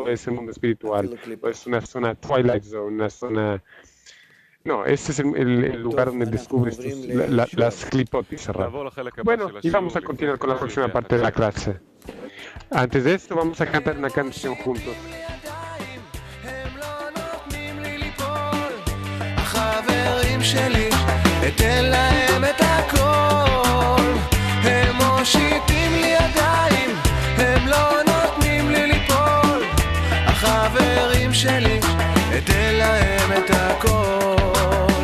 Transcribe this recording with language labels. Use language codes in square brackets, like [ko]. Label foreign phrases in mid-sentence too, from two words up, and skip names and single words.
[es] ¿Es el mundo espiritual? ¿O es una zona Twilight Zone, una zona...? No, ese es el lugar donde descubres las clipotis. Bueno, y vamos a continuar con la próxima parte de la clase. Antes de esto, vamos a cantar una canción juntos. [he] מושיטים לי ידיים, הם לא נותנים לי ליפול. החברים שלי, אתן להם את הכל.